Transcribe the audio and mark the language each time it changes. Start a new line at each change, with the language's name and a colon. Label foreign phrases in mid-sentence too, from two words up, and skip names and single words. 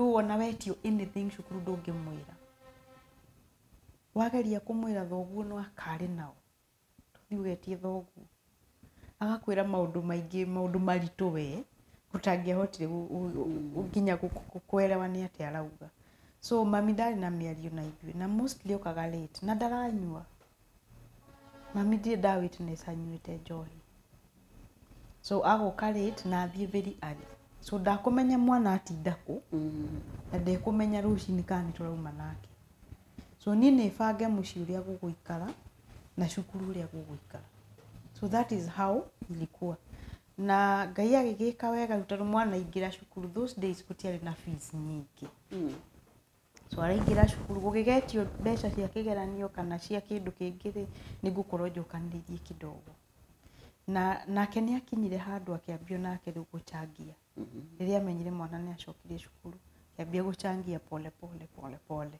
Kikuyu: ru ona wetio anything cukuru ndungimwira wageria kumwira thoguo no akari nao tuthiugetie thoguo agakwira maundu maingi maundu maritu we utangihotire nginya kuelewa ni ati arauga so mami ndari na miario na ithui na mostly okaga late na ndaranyua mami ndirĩ nda witness anyuĩte njohi. So agoka late na athiĩ
English: very early.
Kikuyu: So ndakũmenya mwana atinda kũ na ndekũmenya rũcinĩ kana nĩtũrauma nake. So niĩ nĩ bange mũciĩ ũrĩa gũgũikara na cukuru ũrĩa gũgũikara.
English: So that is how
Swahili: ilikuwa.
Kikuyu: Na Ngai agĩgĩka wega tondũ mwana aingĩra cukuru,
English: those days
Kikuyu: gũtiarĩ na fees nyingĩ. So araingĩra cukuru gũgĩgetio mbeca cia kĩgeranio kana cia kĩndũ kĩngĩ nĩngũkorwo njokanĩrĩirie kidogo. Na nake nĩ akinyire handũ akĩambio nake rĩu gũchangia. Rĩrĩa amenyire mwana nĩ acokire cukuru, akĩambia gũchangia pole pole.